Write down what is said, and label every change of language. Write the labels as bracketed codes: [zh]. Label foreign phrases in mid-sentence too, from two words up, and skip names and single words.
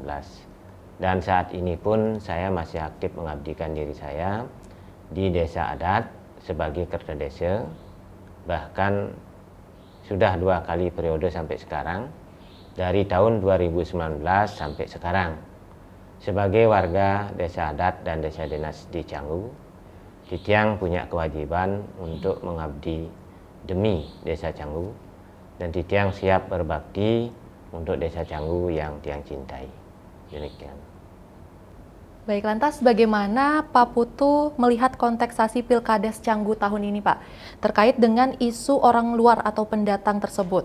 [id] Dan saat ini pun saya masih aktif mengabdikan diri saya di desa adat sebagai kerta desa, bahkan sudah 2 kali periode sampai sekarang, dari tahun 2019 sampai sekarang, sebagai warga desa adat dan desa dinas di Canggu. Titiang punya kewajiban untuk mengabdi demi desa Canggu, dan Titiang siap berbakti untuk desa Canggu yang Tiang cintai. Demikian. Baik, lantas bagaimana Pak Putu melihat konteksasi Pilkades Canggu tahun ini, Pak, terkait dengan isu orang luar atau pendatang tersebut?